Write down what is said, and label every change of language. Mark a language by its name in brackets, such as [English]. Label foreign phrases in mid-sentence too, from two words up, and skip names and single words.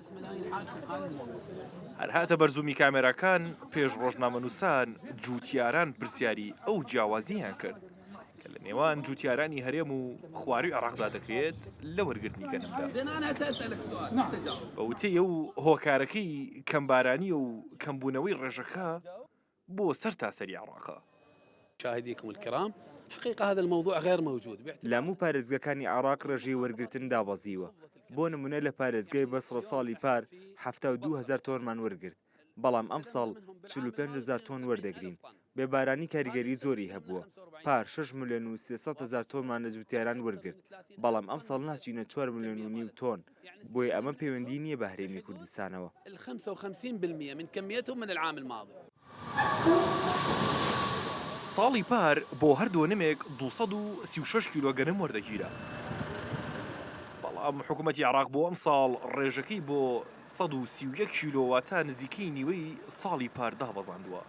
[Central Kurdish] هەر هاتە بەرزومی کامێراکان پێش ڕۆژنامەنووسان جوتیاران پرسیاری ئەو جیاوازییان کرد کە لە نێوان جوتیارانی هەرێم و خواروی عێراقدا دەکرێت لە وەرگرتنی گەنمدا. بەوتەیە و هۆکارەکەی کەمبارانی و کەمبوونەوەی ڕێژەکە بۆ سەر تاسەری عێراقا. [Arabic] مشاهديكم الكرام حقيقة هذا الموضوع غير موجود. [Central Kurdish] لامو پارێزگەکانی عێراق ڕێژەی وەرگرتن دابەزیوە. بۆ نمونە لە پارێزگای بەسڕە ساڵی پار 72,000 تۆنمان وەرگرت. بەڵام ئەم ساڵ 45,000 تۆن وەردەگرین. بێبارانی کاریگەری زۆری هەبووە. پار 6,300,000 تۆنمان لە جوتیاران وەرگرت. بەڵام ئەم ساڵ ناچینە 4,500,000 تۆن. بۆی ئەمە پەیوەندی نییە بە هەرێمی کوردستانەوە. [Arabic] 55% من كميتهم من العام الماضي. [Central Kurdish] ساڵی پار بۆ هەردوو نمێک 236 کیلۆ گەنم وەردەگیرە. بەڵام حکوومەتی عێراق بۆ ئەم ساڵ ڕێژەکەی بۆ 131 کیلۆواتە نزیکەی نیوەی ساڵی پار دابەزاندووە.